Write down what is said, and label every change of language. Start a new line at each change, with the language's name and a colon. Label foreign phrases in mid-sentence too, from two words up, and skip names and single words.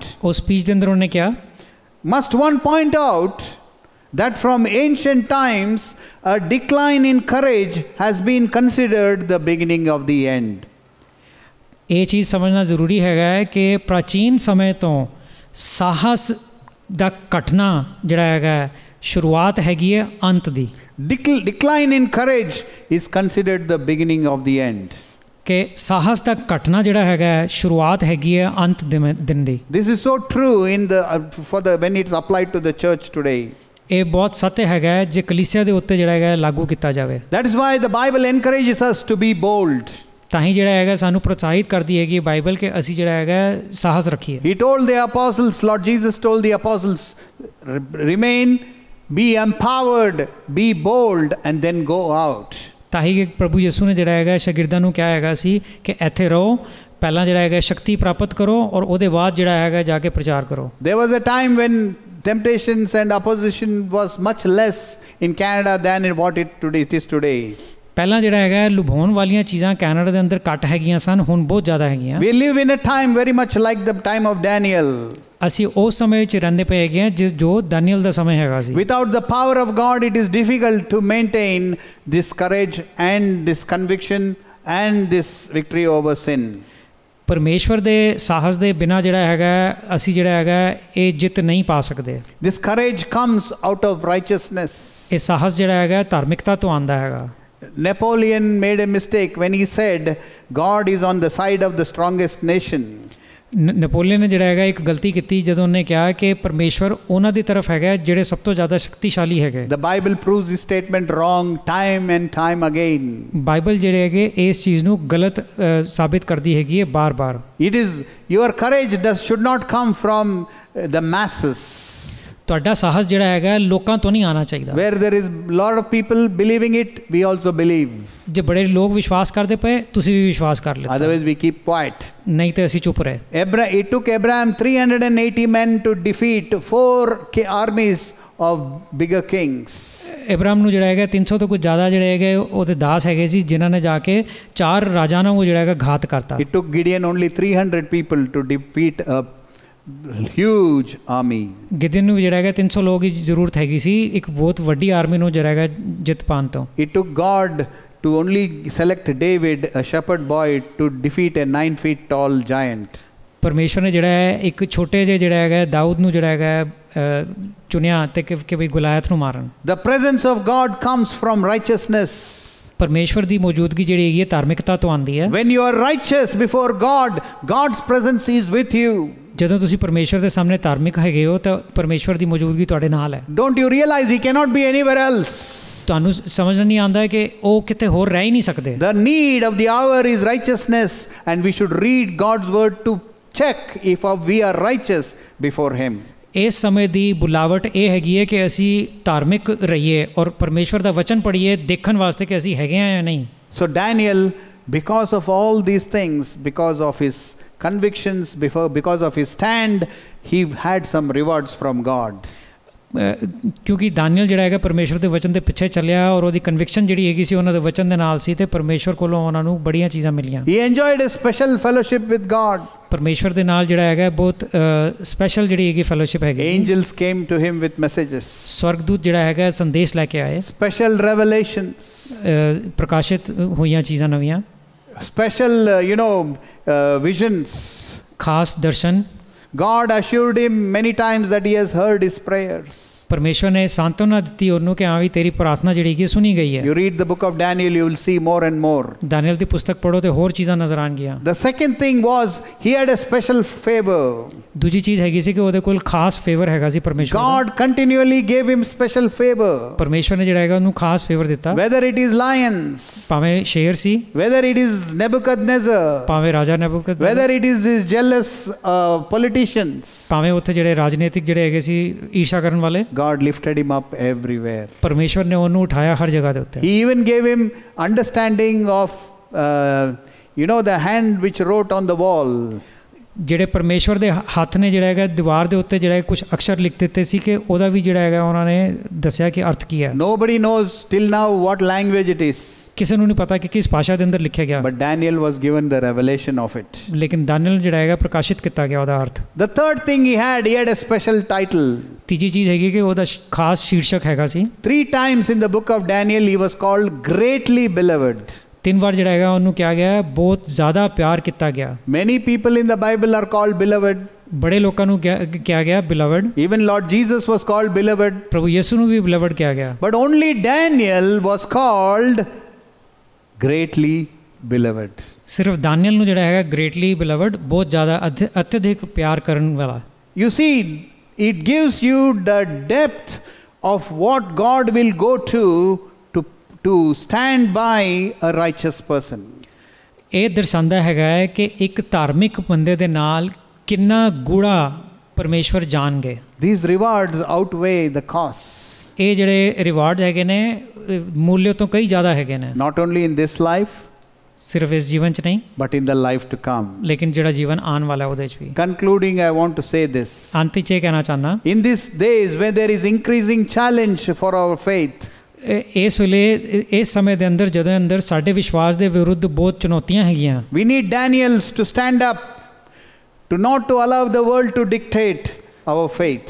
Punjabi: ਉਹ ਸਪੀਚ ਦੇ ਅੰਦਰ ਉਹਨੇ ਕਿਹਾ,
English: must one point out that from ancient times a decline in courage has been considered the beginning of the end.
Punjabi: ਇਹ ਚੀਜ਼ ਸਮਝਣਾ ਜ਼ਰੂਰੀ ਹੈਗਾ ਕਿ ਪ੍ਰਾਚੀਨ ਸਮੇਂ ਤੋਂ ਸਾਹਸ ਦਾ ਘਟਨਾ ਜਿਹੜਾ ਹੈਗਾ ਸ਼ੁਰੂਆਤ ਹੈਗੀ ਹੈ ਅੰਤ ਦੀ।
English: Decline in courage is considered the beginning of the end.
Punjabi: ਕਿ ਸਾਹਸ ਦਾ ਘਟਨਾ ਜਿਹੜਾ ਹੈਗਾ ਸ਼ੁਰੂਆਤ ਹੈਗੀ ਹੈ ਅੰਤ ਦਿਨ ਦੀ।
English: This is so true when it's applied to the church today.
Punjabi: ਇਹ ਬਹੁਤ ਸੱਚ ਹੈਗਾ ਜੇ ਕਲੀਸਿਆ ਦੇ ਉੱਤੇ ਜਿਹੜਾ ਹੈਗਾ ਲਾਗੂ ਕੀਤਾ ਜਾਵੇ।
English: That is why the Bible encourages us to be bold.
Punjabi: ਤਾਂ ਹੀ ਜਿਹੜਾ ਹੈਗਾ ਸਾਨੂੰ ਪ੍ਰੋਤਸਾਹਿਤ ਕਰਦੀ ਹੈਗੀ ਬਾਈਬਲ ਕਿ ਅਸੀਂ ਜਿਹੜਾ ਹੈਗਾ ਸਾਹਸ ਰੱਖੀਏ।
English: He told the apostles, Lord Jesus told the apostles, remain, be empowered, be bold and then go out.
Punjabi: ਤਾਂ ਹੀ ਪ੍ਰਭੂ ਯਿਸੂ ਨੇ ਜਿਹੜਾ ਹੈਗਾ ਸ਼ਾਗਿਰਦਾਂ ਨੂੰ ਕਿਹਾ ਹੈਗਾ ਸੀ ਕਿ ਇੱਥੇ ਰਹੋ, ਪਹਿਲਾਂ ਜਿਹੜਾ ਹੈਗਾ ਸ਼ਕਤੀ ਪ੍ਰਾਪਤ ਕਰੋ ਔਰ ਉਹਦੇ ਬਾਅਦ ਜਿਹੜਾ ਹੈਗਾ ਜਾ ਕੇ ਪ੍ਰਚਾਰ ਕਰੋ।
English: There was a time when temptations and opposition was much less in Canada than in what it is today.
Punjabi: ਪਹਿਲਾਂ ਜਿਹੜਾ ਹੈਗਾ ਲੁਭਾਉਣ ਵਾਲੀਆਂ ਚੀਜ਼ਾਂ ਕੈਨੇਡਾ ਦੇ ਅੰਦਰ ਘੱਟ ਹੈਗੀਆਂ ਸਨ, ਹੁਣ ਬਹੁਤ ਜ਼ਿਆਦਾ ਹੈਗੀਆਂ।
English: We live in a time very much like the time of Daniel.
Punjabi: ਅਸੀਂ ਉਸ ਸਮੇਂ ਵਿੱਚ ਰਹਿੰਦੇ ਪਏ ਹੈਗੇ ਹਾਂ ਜੋ ਦਾਨੀਏਲ ਦਾ ਸਮੇਂ ਹੈਗਾ ਸੀ।
English: Without the power of God it is difficult to maintain this courage and this conviction and this victory over sin.
Punjabi: ਪਰਮੇਸ਼ਵਰ ਦੇ ਸਾਹਸ ਦੇ ਬਿਨਾਂ ਜਿਹੜਾ ਹੈਗਾ ਅਸੀਂ ਜਿਹੜਾ ਹੈਗਾ ਇਹ ਜਿੱਤ ਨਹੀਂ ਪਾ ਸਕਦੇ।
English: This courage comes out of righteousness.
Punjabi: ਇਹ ਸਾਹਸ ਜਿਹੜਾ ਹੈਗਾ ਧਾਰਮਿਕਤਾ ਤੋਂ ਆਉਂਦਾ ਹੈਗਾ।
English: Napoleon made a mistake when he said God is on the side of the strongest nation.
Punjabi: ਨੈਪੋਲੀਅਨ ਨੇ ਜਿਹੜਾ ਹੈਗਾ ਇੱਕ ਗਲਤੀ ਕੀਤੀ ਜਦੋਂ ਉਹਨੇ ਕਿਹਾ ਕਿ ਪਰਮੇਸ਼ਵਰ ਉਹਨਾਂ ਦੀ ਤਰਫ ਹੈਗਾ ਜਿਹੜੇ ਸਭ ਤੋਂ ਜ਼ਿਆਦਾ ਸ਼ਕਤੀਸ਼ਾਲੀ ਹੈਗੇ।
English: The Bible proves this statement wrong time and time again.
Punjabi: ਬਾਈਬਲ ਜਿਹੜੇ ਹੈਗੇ ਇਸ ਚੀਜ਼ ਨੂੰ ਗਲਤ ਸਾਬਿਤ ਕਰਦੀ ਹੈਗੀ ਹੈ ਬਾਰ-ਬਾਰ।
English: It is your courage should not come from the masses.
Punjabi: ਤੁਹਾਡਾ ਸਾਹਸ ਜਿਹੜਾ ਹੈਗਾ ਲੋਕਾਂ ਤੋਂ ਨਹੀਂ ਆਉਣਾ ਚਾਹੀਦਾ।
English: Where there is lot of people believing it, we also believe.
Punjabi: ਜੇ ਬੜੇ ਲੋਕ ਵਿਸ਼ਵਾਸ ਕਰਦੇ ਪਏ ਤੁਸੀਂ ਵੀ ਵਿਸ਼ਵਾਸ ਕਰ ਲਿਓ।
English: Otherwise we keep quiet.
Punjabi: ਨਹੀਂ ਤੇ ਅਸੀਂ ਚੁੱਪ ਰਹੇ।
English: It took Abraham 380 men to defeat 4 armies of bigger kings.
Punjabi: ਇਬਰਾਹਿਮ ਨੂੰ ਜਿਹੜਾ ਹੈਗਾ 300 ਤੋਂ ਕੁਝ ਜ਼ਿਆਦਾ ਜਿਹੜੇ ਹੈਗੇ ਉਹਦੇ ਦਾਸ ਹੈਗੇ ਸੀ ਜਿਨ੍ਹਾਂ ਨੇ ਜਾ ਕੇ 4 ਰਾਜਾ ਨੂੰ ਉਹ ਜਿਹੜਾ ਹੈਗਾ ਘਾਤ ਕਰਤਾ।
English: It took Gideon only 300 people to defeat a huge army.
Punjabi: ਗਿਦਿਓਨ ਨੂੰ ਜਿਹੜਾ ਹੈਗਾ 300 ਲੋਕ ਦੀ ਜ਼ਰੂਰਤ ਹੈਗੀ ਸੀ ਇੱਕ ਬਹੁਤ ਵੱਡੀ ਆਰਮੀ ਨੂੰ ਜਿਹੜਾ ਹੈਗਾ ਜਿੱਤ ਪਾਉਣ ਤੋਂ।
English: It took God to only select David, a shepherd boy, to defeat a 9 feet tall giant.
Punjabi: ਪਰਮੇਸ਼ਵਰ ਨੇ ਜਿਹੜਾ ਹੈ ਇੱਕ ਛੋਟੇ ਜਿਹੇ ਜਿਹੜਾ ਹੈਗਾ ਦਾਊਦ ਨੂੰ ਜਿਹੜਾ ਹੈਗਾ ਚੁਣਿਆ ਤੇ ਕਿ ਵੀ ਗੁਲਾਇਤ ਨੂੰ ਮਾਰਨ।
English: The presence of God comes from righteousness.
Punjabi: ਪਰਮੇਸ਼ਵਰ ਦੀ ਮੌਜੂਦਗੀ ਜਿਹੜੀ ਹੈਗੀ ਹੈ ਧਾਰਮਿਕਤਾ ਤੋਂ ਆਉਂਦੀ ਹੈ।
English: When you are righteous before God, God's presence is with you.
Punjabi: ਜਦੋਂ ਤੁਸੀਂ ਪਰਮੇਸ਼ਵਰ ਦੇ ਸਾਹਮਣੇ ਧਾਰਮਿਕ ਹੈਗੇ ਹੋ ਤਾਂ ਪਰਮੇਸ਼ਵਰ ਦੀ ਮੌਜੂਦਗੀ ਤੁਹਾਡੇ ਨਾਲ ਹੈ।
English: Don't you realize he cannot be anywhere else?
Punjabi: ਤੁਹਾਨੂੰ ਸਮਝ ਨਹੀਂ ਆਉਂਦਾ ਕਿ ਉਹ ਕਿਤੇ ਹੋਰ ਰਹਿ ਹੀ ਨਹੀਂ ਸਕਦੇ।
English: The need of the hour is righteousness, and we should read God's word to check if we are righteous before him.
Punjabi: ਇਸ ਸਮੇਂ ਦੀ ਬੁਲਾਵਟ ਇਹ ਹੈਗੀ ਹੈ ਕਿ ਅਸੀਂ ਧਾਰਮਿਕ ਰਹੀਏ ਔਰ ਪਰਮੇਸ਼ਵਰ ਦਾ ਵਚਨ ਪੜ੍ਹੀਏ ਦੇਖਣ ਵਾਸਤੇ ਕਿ ਅਸੀਂ ਹੈਗੇ ਹਾਂ ਜਾਂ ਨਹੀਂ।
English: So Daniel, because of all these things, because of his convictions, because of his stand, he had some rewards from God.
Punjabi: ਕਿਉਂਕਿ ਦਾਨੀਅਲ ਜਿਹੜਾ ਹੈਗਾ ਪਰਮੇਸ਼ਵਰ ਦੇ ਵਚਨ ਦੇ ਪਿੱਛੇ ਚੱਲਿਆ ਔਰ ਉਹਦੀ ਕਨਵਿਕਸ਼ਨ ਜਿਹੜੀ ਹੈਗੀ ਸੀ ਉਹਨਾਂ ਦੇ ਵਚਨ ਦੇ ਨਾਲ ਸੀ ਤੇ ਪਰਮੇਸ਼ਵਰ ਕੋਲੋਂ ਉਹਨਾਂ ਨੂੰ ਬੜੀਆਂ ਚੀਜ਼ਾਂ ਮਿਲੀਆਂ।
English: He enjoyed a special fellowship with God.
Punjabi: ਪਰਮੇਸ਼ਵਰ ਦੇ ਨਾਲ ਜਿਹੜਾ ਹੈਗਾ ਬਹੁਤ ਸਪੈਸ਼ਲ ਜਿਹੜੀ ਹੈਗੀ ਫੈਲੋਸ਼ਿਪ ਹੈਗੀ।
English: Angels came to him with messages.
Punjabi: ਸਵਰਗਦੂਤ ਜਿਹੜਾ ਹੈਗਾ ਸੰਦੇਸ਼ ਲੈ ਕੇ ਆਏ।
English: Special revelations.
Punjabi: ਪ੍ਰਕਾਸ਼ਿਤ ਹੋਈਆਂ ਚੀਜ਼ਾਂ ਨਵੀਆਂ।
English: Special, visions.
Punjabi: ਖਾਸ ਦਰਸ਼ਨ।
English: God assured him many times that he has heard his prayers.
Punjabi: ਪਰਮੇਸ਼ਵਰ ਨੇ ਸਾਂਤਵਨਾ ਦਿੱਤੀ ਉਹਨੂੰ ਕਿ ਹਾਂ ਵੀ ਤੇਰੀ ਪ੍ਰਾਰਥਨਾ ਜਿਹੜੀ ਕਿ ਸੁਣੀ ਗਈ ਹੈ।
English: You read the book of Daniel, you will see more and more.
Punjabi: ਦਾਨੀਅਲ ਦੀ ਪੁਸਤਕ ਪੜ੍ਹੋ ਤੇ ਹੋਰ ਚੀਜ਼ਾਂ ਨਜ਼ਰ ਆਉਣਗੀਆਂ।
English: The second thing was he had a special favor.
Punjabi: ਦੂਜੀ ਚੀਜ਼ ਹੈਗੀ ਸੀ ਕਿ ਉਹਦੇ ਕੋਲ ਖਾਸ ਫੇਵਰ ਹੈਗਾ ਸੀ ਪਰਮੇਸ਼ਵਰ ਦਾ।
English: God continually gave him special favor.
Punjabi: ਪਰਮੇਸ਼ਵਰ ਨੇ ਜਿਹੜਾ ਹੈਗਾ ਉਹਨੂੰ ਖਾਸ ਫੇਵਰ ਦਿੱਤਾ।
English: Whether it is lions,
Punjabi: ਭਾਵੇਂ ਸ਼ੇਰ ਸੀ,
English: whether it is Nebuchadnezzar,
Punjabi: ਭਾਵੇਂ ਰਾਜਾ ਨਬੂਕਦ,
English: whether it is these jealous politicians,
Punjabi: ਭਾਵੇਂ ਉੱਥੇ ਜਿਹੜੇ ਰਾਜਨੀਤਿਕ ਜਿਹੜੇ ਹੈਗੇ ਸੀ ਈਰਸ਼ਾ ਕਰਨ ਵਾਲੇ,
English: God lifted him up everywhere.
Punjabi: ਪਰਮੇਸ਼ਵਰ ਨੇ ਉਹਨੂੰ ਉਠਾਇਆ ਹਰ ਜਗ੍ਹਾ ਦੇ ਉੱਤੇ।
English: He even gave him understanding of the hand which wrote on the wall.
Punjabi: ਜਿਹੜੇ ਪਰਮੇਸ਼ਵਰ ਦੇ ਹੱਥ ਨੇ ਜਿਹੜਾ ਹੈਗਾ ਦੀਵਾਰ ਦੇ ਉੱਤੇ ਜਿਹੜਾ ਕੁਝ ਅਕਸ਼ਰ ਲਿਖ ਦਿੱਤੇ ਸੀ ਕਿ ਉਹਦਾ ਵੀ ਜਿਹੜਾ ਹੈਗਾ ਉਹਨਾਂ ਨੇ ਦੱਸਿਆ ਕਿ ਅਰਥ ਕੀ ਹੈ।
English: Nobody knows till now what language it is.
Punjabi: ਕਿਸੇ ਨੂੰ ਨਹੀਂ ਪਤਾ ਕਿ ਕਿਸ ਭਾਸ਼ਾ ਦੇ ਅੰਦਰ ਲਿਖਿਆ ਗਿਆ।
English: But Daniel was given the revelation of it.
Punjabi: ਲੇਕਿਨ ਦਾਨੀਅਲ ਜਿਹੜਾ ਹੈਗਾ ਪ੍ਰਕਾਸ਼ਿਤ ਕੀਤਾ ਗਿਆ ਉਹਦਾ ਅਰਥ।
English: The third thing he had a special title.
Punjabi: ਤੀਜੀ ਚੀਜ਼ ਹੈਗੀ ਕਿ ਉਹਦਾ ਖਾਸ ਸ਼ੀਰਸ਼ਕ ਹੈਗਾ ਸੀ।
English: 3 times in the book of Daniel he was called greatly beloved.
Punjabi: 3 ਵਾਰ ਜਿਹੜਾ ਹੈਗਾ ਉਹਨੂੰ ਕਿਹਾ ਗਿਆ ਬਹੁਤ ਜ਼ਿਆਦਾ ਪਿਆਰ ਕੀਤਾ ਗਿਆ।
English: Many people in the Bible are called beloved.
Punjabi: ਬੜੇ ਲੋਕਾਂ ਨੂੰ ਕਿਹਾ ਗਿਆ beloved.
English: Even Lord Jesus was called beloved.
Punjabi: ਪ੍ਰਭੂ ਯਿਸੂ ਨੂੰ ਵੀ beloved ਕਿਹਾ ਗਿਆ।
English: But only Daniel was called greatly beloved.
Punjabi: ਸਿਰਫ ਦਾਨੀਅਲ ਨੂੰ ਜਿਹੜਾ ਹੈਗਾ
English: greatly beloved
Punjabi: ਬਹੁਤ ਜ਼ਿਆਦਾ ਅਤਿਅਧਿਕ ਪਿਆਰ ਕਰਨ ਵਾਲਾ।
English: You see, it gives you the depth of what God will go to stand by a righteous person.
Punjabi: ਇਹ ਦਰਸਾਉਂਦਾ ਹੈਗਾ ਕਿ ਇੱਕ ਧਾਰਮਿਕ ਬੰਦੇ ਦੇ ਨਾਲ ਕਿੰਨਾ ਗੂੜਾ ਪਰਮੇਸ਼ਵਰ ਜਾਣਗੇ।
English: These rewards outweigh the costs.
Punjabi: ਇਹ ਜਿਹੜੇ ਰਿਵਾਰਡ ਹੈਗੇ ਨੇ ਮੁੱਲ ਤੋਂ ਕਈ ਜ਼ਿਆਦਾ ਹੈਗੇ ਨੇ।
English: Not only in this life,
Punjabi: ਸਿਰਫ ਇਸ ਜੀਵਨ 'ਚ ਨਹੀਂ,
English: but in the life to come.
Punjabi: ਲੇਕਿਨ ਜਿਹੜਾ ਜੀਵਨ ਆਉਣ ਵਾਲਾ ਉਹਦੇ 'ਚ ਵੀ।
English: Concluding, I want to say this.
Punjabi: ਅੰਤ 'ਚ ਇਹ ਕਹਿਣਾ ਚਾਹੁੰਦਾ,
English: in these days when there is increasing challenge for our faith,
Punjabi: ਇਸ ਵੇਲੇ ਇਸ ਸਮੇਂ ਦੇ ਅੰਦਰ ਜਦੋਂ ਅੰਦਰ ਸਾਡੇ ਵਿਸ਼ਵਾਸ ਦੇ ਵਿਰੁੱਧ ਬਹੁਤ ਚੁਣੌਤੀਆਂ ਹੈਗੀਆਂ,
English: we need Daniels to stand up, to not to allow the world to dictate our faith.